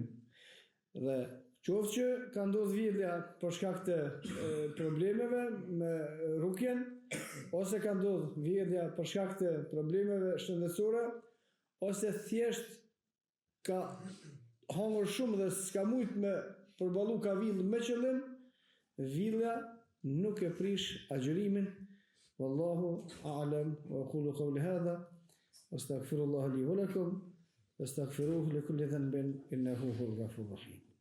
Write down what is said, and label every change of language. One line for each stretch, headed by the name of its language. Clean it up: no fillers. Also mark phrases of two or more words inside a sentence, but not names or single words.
Albanian: Dhe qoftë që ka ndodhur vjedhja për shkak të problemeve me rukjen, ose ka ndodhur vjedhja për shkak të problemeve shëndetësore, ose thjesht ka hangër shumë dhe s'ka mujt me përballu ka vill me qëllim, villa nuk e prish agjërimin.
Arabic: والله أعلم وأقول قولي هذا وأستغفر الله لي ولكم وأستغفره لكل ذنب إنه هو الغفور الرحيم.